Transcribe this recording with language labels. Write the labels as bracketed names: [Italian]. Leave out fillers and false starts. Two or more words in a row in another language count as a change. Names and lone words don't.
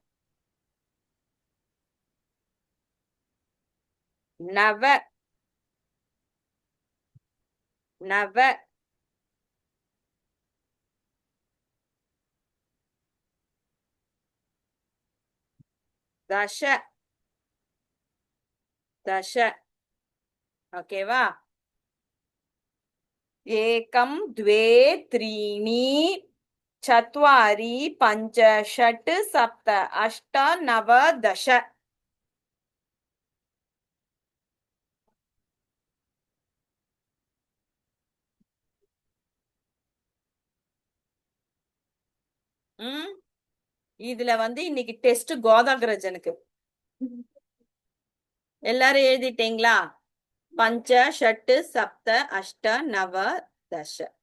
[Sanskrit] 9 நவ. 10 தச. [Tamil] ஓகேவா? [Sanskrit] ஏகம் द्वे त्रीणि चत्वारि पञ्च षट् सप्त अष्ट नव दश. [Tamil] இதுல வந்து இன்னைக்கு டெஸ்ட் கோதாகிரஜனுக்கு. எல்லாரும் எழுதிட்டீங்களா? [Sanskrit] पञ्च षट् सप्त अष्ट नव दश.